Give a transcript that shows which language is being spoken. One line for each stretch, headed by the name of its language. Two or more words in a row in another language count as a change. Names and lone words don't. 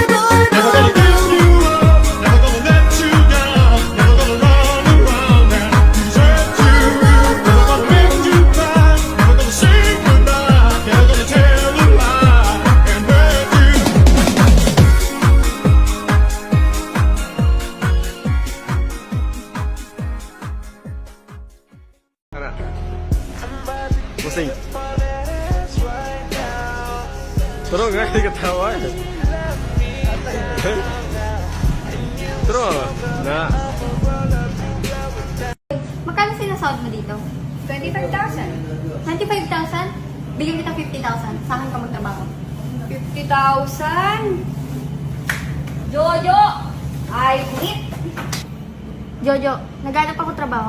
English: Never gonna give you up, never gonna let you down, never gonna run around and desert you. Never gonna make you cry, never gonna say goodbye, never gonna tell a lie and hurt you.
Indonesian: Pusing. Terus nggak ketawa ya? Terus, nah.
Filipino: Magkano sinasahod mo dito? 25,000. 25,000? Bigyan kita 50,000. Sa akin ka magtrabaho. 50,000? Jojo!
English: I quit!
Filipino: Jojo, naghanap ako trabaho.